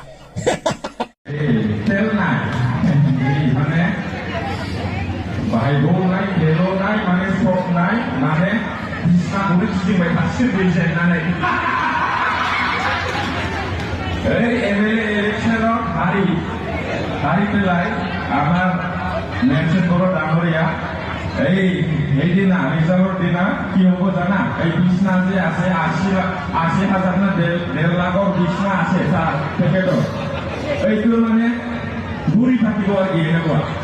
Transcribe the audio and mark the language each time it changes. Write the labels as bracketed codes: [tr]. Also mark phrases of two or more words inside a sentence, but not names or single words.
[brx] बाहायगौनाय गेल'नाय माने सबनाय माने बिसिनाखौनो गिदिंबाय थासिगोन दै जेननानै ओइ एमएलए इलेक्शनाव হারিপেলায় [as] আমার মেনশন করো ডাঙরিয়া এই দিনা রিজার্ভের দিনা কি হবো জানা এই বিছনা যে আছে ৮০,০০০ না ১.৫ লাখর বিছনা আছে স্যার প্যাকেটও এইগুলো মানে ঘুরি থাকিব আর কি এনেকুৱা